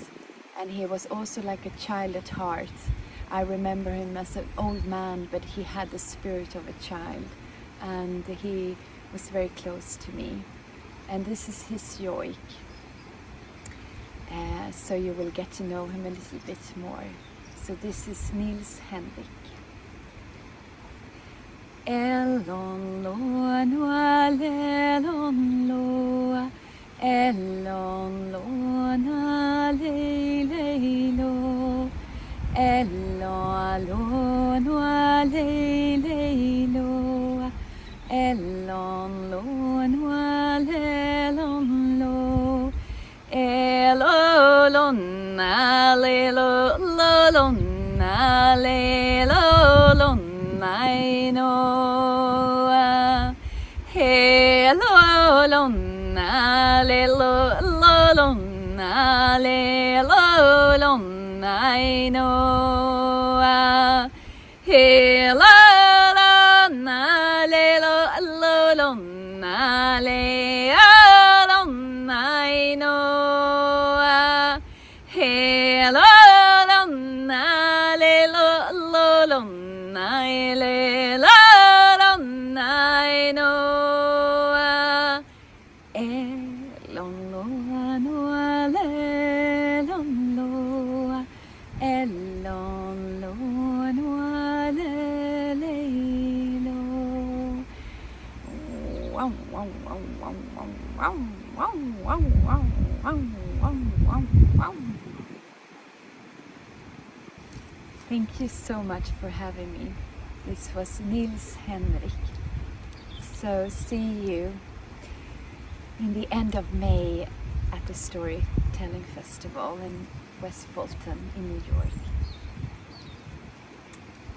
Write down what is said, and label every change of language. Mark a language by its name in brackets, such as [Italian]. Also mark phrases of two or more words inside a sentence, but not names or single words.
[English] And he was also like a child at heart. I remember him as an old man, but he had the spirit of a child, and he was very close to me. And this is his joy. So you will get to know him a little bit more. So this is Nils Henrik. Elon loa noa lelon loa, elon loa na le le lo, elon loa noa le le lo, elon loa noa lelon lo, elon na le lo lon na le lo lon I know hello lona le lo lona le lo lona I know hello lona le lo lona le lona I know hello lona le lo lona le la la I know elon loa noa le lon loa, elon loa noa le le lo. Wow wow wow wow wow wow wow wow wow wow wow wow. Thank you so much for having me. This was Nils Henrik. So see you in the end of May at the Storytelling Festival in West Fulton in New York.